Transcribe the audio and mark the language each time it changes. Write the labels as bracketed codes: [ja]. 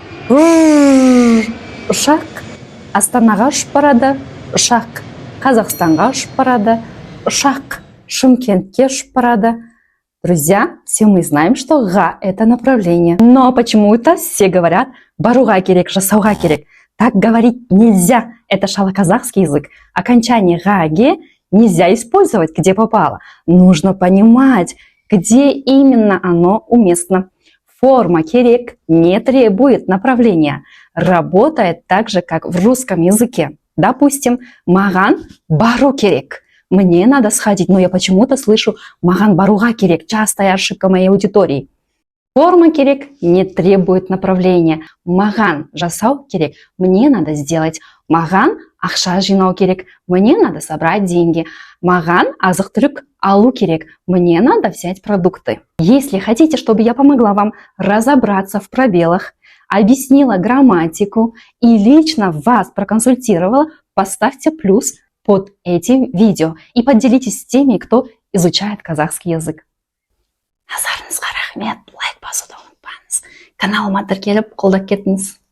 [kk] Ұшақ Астанаға ұшып барады, ұшақ Қазақстанға ұшып барады, ұшақ Шымкентке ұшып барады. [ru] Друзья, все мы знаем, что га – это направление. Но почему-то все говорят баруга керек, жасауга керек. Так говорить нельзя. Это шалоказахский язык. Окончание га-ге нельзя использовать, где попало. Нужно понимать, где именно оно уместно. Форма керек не требует направления. Работает так же, как в русском языке. [kk] Допустим, маған бару керек. [ru] Мне надо сходить, но я почему-то слышу маған баруга керек. Частая ошибка моей аудитории. Форма керек не требует направления. [kk] Маған жасау керек. Мне надо сделать. Маған ақша жинау керек. [ru] Мне надо собрать деньги. [kk] Маған азық-түлік алу керек. [ru] Мне надо взять продукты. Если хотите, чтобы я помогла вам разобраться в пробелах, объяснила грамматику и лично вас проконсультировала, поставьте плюс под этим видео и поделитесь с теми, кто изучает казахский язык. [kk] Назарыңызға рахмет, лайк басуды ұмытпаңыз. Каналыма тіркеліп қолдап кетіңіз.